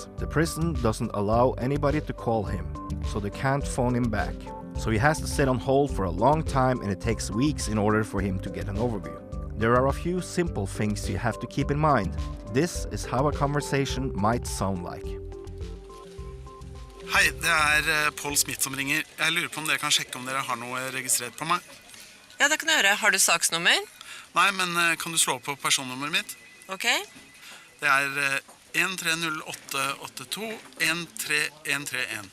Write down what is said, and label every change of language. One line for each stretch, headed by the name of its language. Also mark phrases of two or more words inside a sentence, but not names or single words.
English: The prison doesn't allow anybody to call him, so they can't phone him back. So he has to sit on hold for a long time, and it takes weeks in order for him to get an overview. There are a few simple things you have to keep in mind. This is how a conversation might sound like.
Norwegian: Hei, det Paul Smith som ringer. Jeg lurer på om dere kan sjekke om dere har noe registrert på meg. Ja, det kan jeg gjøre. Har du saksnummer? Nei, men kan du slå på personnummeret mitt? Ok. Det 130882 13131.